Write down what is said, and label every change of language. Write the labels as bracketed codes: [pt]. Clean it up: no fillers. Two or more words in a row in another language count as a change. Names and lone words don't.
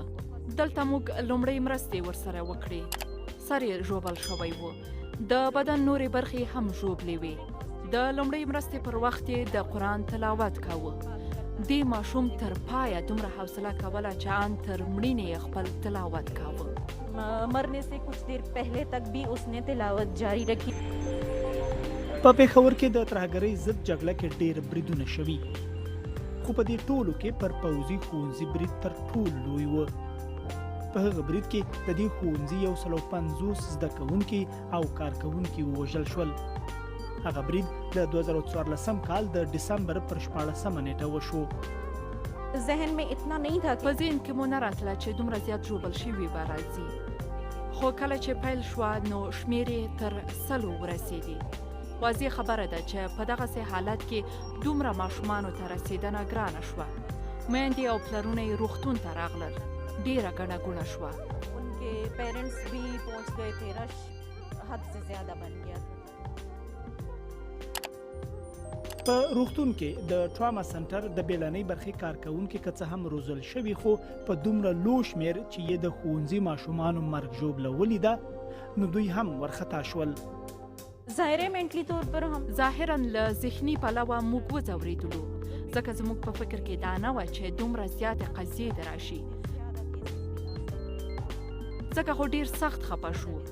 [ps] دلته موږ لومړۍ مرستې ورسره وکړې. سر یې ژوبل شوی و. د بدن نورې برخې هم ژوبلې وې. د لومړۍ مرستې پر وخت یې د قرآن تلاوت کاوه. دې ماشوم تر پایه دومره حوصله کوله چې ان تر مړینې یې خپل تلاوت کاوه. [ur] مرنے سے کچھ دیر پہلے تک بھی اس نے تلاوت جاری رکھی. [ps] په پېښور کې د ترهګرۍ ضد جګړه کې ډېر بریدونه شوي، خو په دې ټولو کې پر پوځي ښوونځي برید تر ټولو لوی و. په هغه برید کې د دې ښوونځي 150 زده کوونکي او کارکوونکي ووژل شول. هغه برید د 2014 کال د ډسمبر پر 14 نیټه وشو. [ur] ذهن میں اتنا نہیں تھا [ps] په ذهن کې مو نه راتله چې دومره زیات ژوبل شوي به راځي، خو کله چې پیل شوه نو شمېر یې تر 100 ورسېدې. واضح خبره ده چې په دغسې حالت کې دومره ماشومانو ته رسېدنه ګرانه شوه. میندې او پلرونه یې روغتون ته راغلل. ډېره ګڼه ګوڼه شوه. [ur] ان کے پیرنٹس بھی پہنچ گئے تھے. رش حد سے زیادہ بن گیا تھا. [ps] په روغتون کې د ټراما سنټر د بیلانۍ برخې کارکوونکي که څه هم روزل شوي، خو په دومره لو شمېر چې یې د ښوونځي ماشومانو مرګ ژوبله ولیده، نو دوی هم ورخطا شول. ظاهراً له ذهني پلوه موږ وځورېدلو، ځکه زموږ په فکر کې دا نه وه چې دومره زیاتې قضیې د راشي، ځکه خو ډېر سخت خفه شو.